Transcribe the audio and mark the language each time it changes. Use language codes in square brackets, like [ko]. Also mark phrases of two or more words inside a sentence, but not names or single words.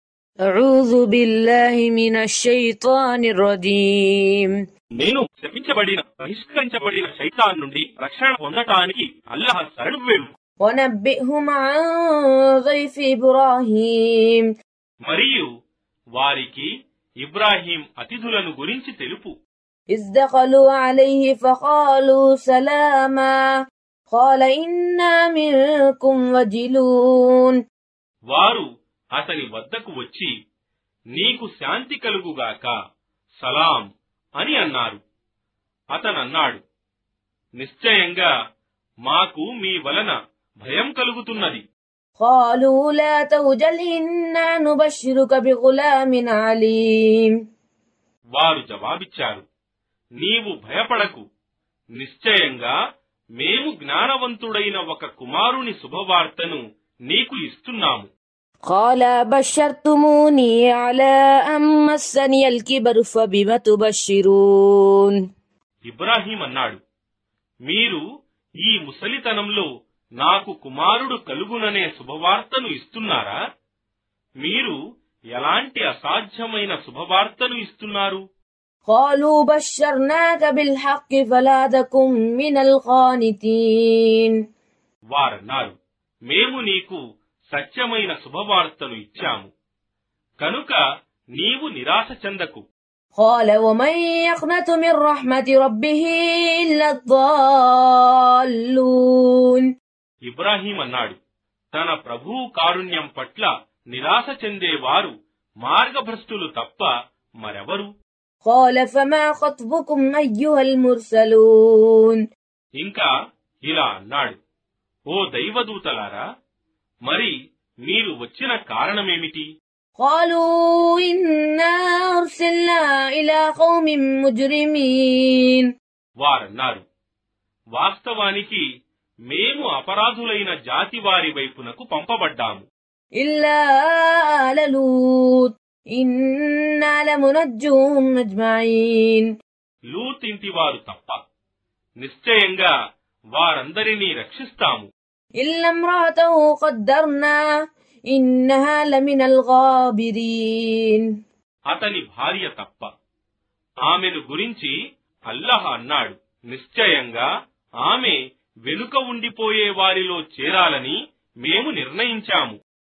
[ar] أعوذ بالله من الشيطان الرجيم [te] నేను శపించబడిన బహిష్కరించబడిన శైతాన్ నుండి రక్షణ పొందటానికి అల్లాహ్ శరణు వేడు. [ar] ونبئهم عن ضيف إبراهيم [te] మరియు వారికి ఇబ్రాహీం అతిథులను గురించి తెలుపు. [ar] إذ دخلوا عليه فقالوا سلاما قال إنا منكم وجلون [te] వారు అతని వద్దకు వచ్చి నీకు శాంతి కలుగుగాక సలాం అని అన్నారు. అతనన్నాడు, నిశ్చయంగా మాకు మీ వలన భయం కలుగుతున్నది. [ar] قالوا لا توجل إنا نبشرك بغلام عليم [te] వారు జవాబిచ్చారు, నీవు భయపడకు, నిశ్చయంగా మేము జ్ఞానవంతుడైన ఒక కుమారుని శుభవార్తను నీకు ఇస్తున్నాము. [ar] قال بشرتموني على أن مسني الكبر فبم تبشرون [te] ఇబ్రాహీం అన్నాడు, మీరు ఈ ముసలితనంలో నాకు కుమారుడు కలుగుననే శుభవార్తను ఇస్తున్నారా? మీరు ఎలాంటి అసాధ్యమైన శుభవార్తను ఇస్తున్నారు? [ar] قالوا بشرناك بالحق فلا تكن من القانتين [te] వారన్నారు, మేము నీకు సత్యమైన శుభవార్తను ఇచ్చాము, కనుక నీవు నిరాశ చెందకు. [ar] قال ومن يقنط من رحمة ربه إلا الضالون [te] ఇబ్రాహీం అన్నాడు, తన ప్రభువు కారుణ్యం పట్ల నిరాశ చెందేవారు మార్గభ్రష్టులు తప్ప మరెవరు? [ar] قال فما خطبكم أيها المرسلون [te] ఇంకా ఇలా అన్నాడు, ఓ దైవదూతలారా, మరి మీరు వచ్చిన కారణమేమిటి? [ar] قالوا إنا أرسلنا إلى قوم مجرمين [te] వారన్నారు, వాస్తవానికి మేము అపరాధులైన జాతి వారి వైపునకు పంపబడ్డాము. [ar] إلا آل لوط إنا لمنجوهم أجمعين [te] లూత్ ఇంటివారు తప్ప నిశ్చయంగా వారందరినీ రక్షిస్తాము. [ar] إلا امرأته قدرنا إنها لمن الغابرين [te] అతని భార్య తప్ప. ఆమెను గురించి అల్లాహ్ అన్నాడు, నిశ్చయంగా ఆమె వెనుక ఉండిపోయే వారిలో చేరాలని మేము నిర్ణయించాము.